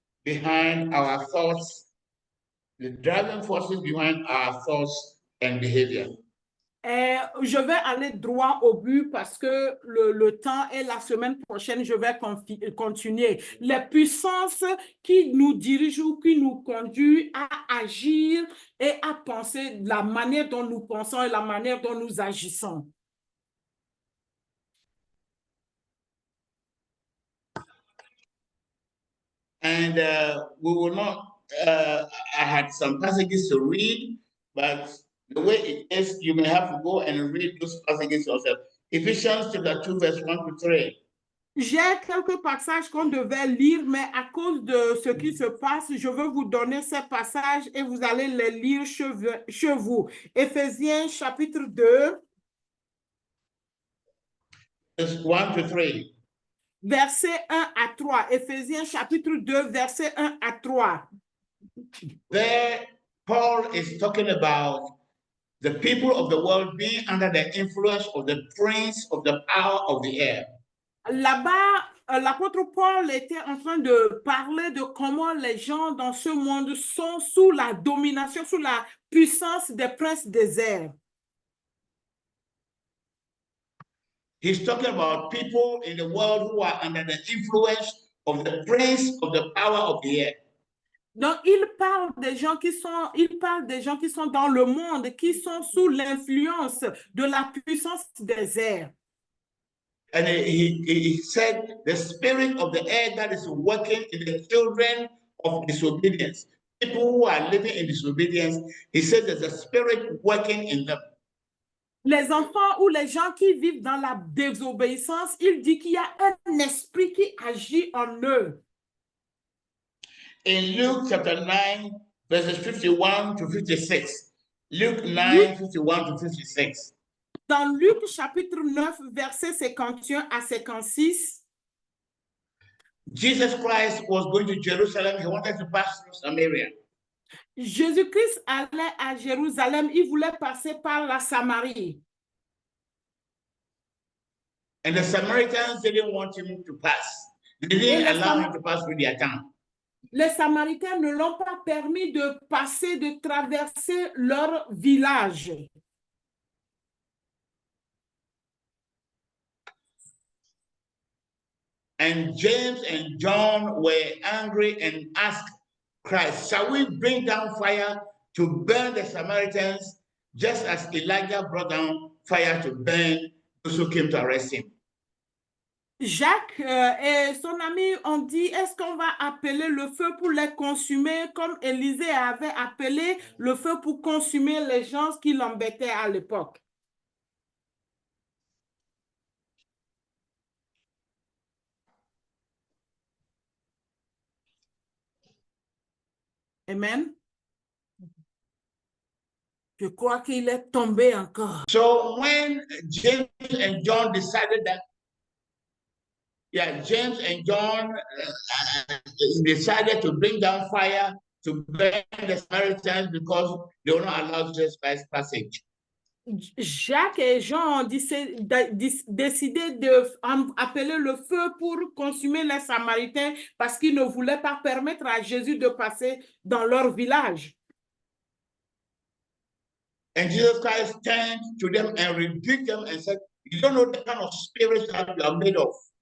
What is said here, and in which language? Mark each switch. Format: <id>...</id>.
<en>behind our thoughts, the driving forces behind our thoughts and behavior.</en> <fr>Et je vais aller droit au but parce que le temps et la semaine prochaine, je vais continuer. Les puissances qui nous dirigent ou qui nous conduisent à agir et à penser, la manière dont nous pensons et la manière dont nous agissons.</fr> <en>And we will not, I had some passages to read, but the way it is, you may have to go and read those passages yourself. Ephesians chapter 2, verse 1 to 3.</en> <fr>J'ai quelques passages qu'on devait lire, mais à cause de ce qui se passe, je veux vous donner ces passages et vous allez les lire chez vous. Éphésiens chapitre 2.</fr> <en>Verse 1 to 3.</en> <fr>Verset 1 à 3. Éphésiens chapitre 2, verset 1 à 3.</fr> <en>There, Paul is talking about the people of the world being under the influence of the prince of the power of the air.</en> <fr>Là-bas, l'apôtre Paul était en train de parler de comment les gens dans ce monde sont sous la domination, sous la puissance des princes des airs.</fr> <en>He's talking about people in the world who are under the influence of the prince of the power of the air.</en> <fr>Donc, il parle des gens qui sont dans le monde, qui sont sous l'influence de la puissance des airs.</fr> <en>And he said, the spirit of the air that is working in the children of disobedience, people who are living in disobedience, he said there's a spirit working in them.</en> <fr>Les enfants ou les gens qui vivent dans la désobéissance, il dit qu'il y a un esprit qui agit en eux.</fr> <en>In Luke chapter 9, verses 51 to 56. Luke 9, 51 to 56.</en> <fr>Dans Luc chapitre 9, verset 51 à 56,</fr> <en>Jesus Christ was going to Jerusalem. He wanted to pass through Samaria.</en> <fr>Jésus-Christ allait à Jérusalem, il voulait passer par la Samarie.</fr> <en>And the Samaritans didn't want him to pass. They didn't allow him to pass through their town.</en> <fr>Les Samaritains ne l'ont pas permis de passer, de traverser leur village.</fr> <en>And James and John were angry and asked Christ, shall we bring down fire to burn the Samaritans, just as Elijah brought down fire to burn those who came to arrest him?</en> <fr>Jacques et son ami ont dit, est-ce qu'on va appeler le feu pour les consumer comme Élisée avait appelé le feu pour consumer les gens qui l'embêtaient à l'époque?</fr> <en>Amen.</en> <fr>Je crois qu'il est tombé encore.</fr> <en>So when James and John decided that, James and John decided to bring down fire to burn the Samaritans because they were not allowed to pass passage.</en> <fr>Jacques et Jean ont décidé d'appeler le feu pour consumer les Samaritains parce qu'ils ne voulaient pas permettre à Jésus de passer dans leur village.</fr> <en>And Jesus Christ turned to them and rebuked them and said, you don't know the kind of spirit that you are made of.</en>